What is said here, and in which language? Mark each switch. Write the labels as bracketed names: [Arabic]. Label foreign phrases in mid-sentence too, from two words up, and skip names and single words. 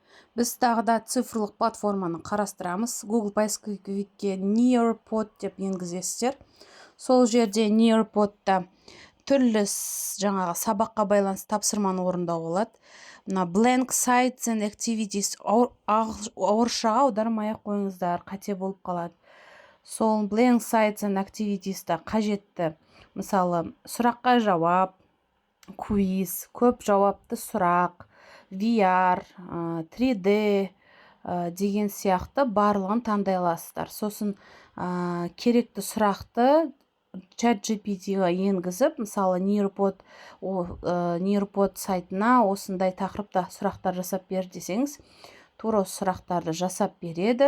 [Kazakh] Біз тағы да цифрлық платформаны қарастырамыз. Google поисковикке Nearpod деп енгізесіздер. Сол жерде Nearpodта түрлі жаңағы сабаққа байланысты тапсырманы орындауға болады. Мына [English] blank sites and activities [Kazakh] орысшаға аудармай ақ қойыңыздар, қате болып қалады. Сол [English] blank sites and activities- [Kazakh] та қажетті, мысалы, сұраққа жауап, квиз, көп жауапты сұрақ, VR, 3D деген сияқты барлығын таңдай аласыздар. Сосын керекті сұрақты ChatGPT-ға енгізіп, мысалы, Nearpod сайтына осындай тақырыпта сұрақтар жасап бер десеңіз, тура сұрақтарды жасап береді.